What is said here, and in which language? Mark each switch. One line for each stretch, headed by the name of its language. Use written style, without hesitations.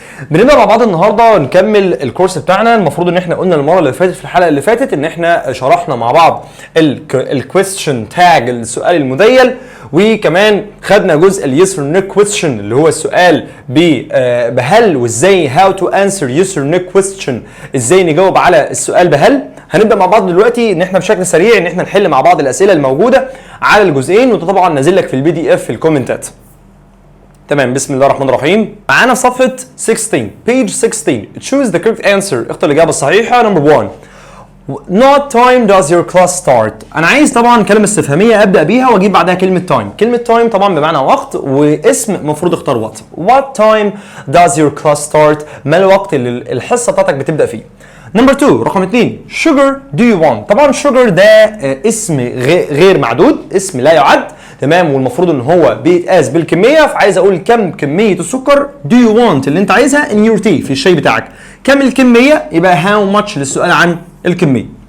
Arabic: بنبدا مع بعض النهارده نكمل الكورس بتاعنا. المفروض ان احنا قلنا المره اللي فاتت في الحلقه اللي فاتت ان احنا شرحنا مع بعض الكويستشن تاج، السؤال المذيل، وكمان خدنا جزء اليس اور نو كويستشن اللي هو السؤال بهل وازاي،
English: how to answer yes or no question,
Arabic: ازاي نجاوب على السؤال بهل. هنبدا مع بعض دلوقتي ان احنا بشكل سريع ان احنا نحل مع بعض الاسئله الموجوده على الجزئين، وده طبعا نازل لك في البي دي اف في الكومنتات. تمام، بسم الله الرحمن الرحيم. معانا في صفحه 16
English: page 16 choose the correct answer،
Arabic: اختار الاجابه الصحيحه.
English: Number 1 Not time does your class start.
Arabic: انا عايز طبعا كلمه استفهاميه ابدا بيها واجيب بعدها كلمه time. كلمه time طبعا بمعنى وقت، واسم المفروض اختار وات.
English: What time does your class start؟
Arabic: ما الوقت اللي الحصه بتاعتك بتبدا فيه.
English: number 2
Arabic: رقم 2
English: sugar do you want.
Arabic: طبعا sugar ده اسم غير معدود، اسم لا يعد، تمام، والمفروض ان هو بيتقاس بالكميه، فعايز اقول كم كميه السكر
English: do you want
Arabic: اللي انت عايزها
English: in your tea
Arabic: في الشاي بتاعك. كم الكميه؟ يبقى how much للسؤال عن الكميه.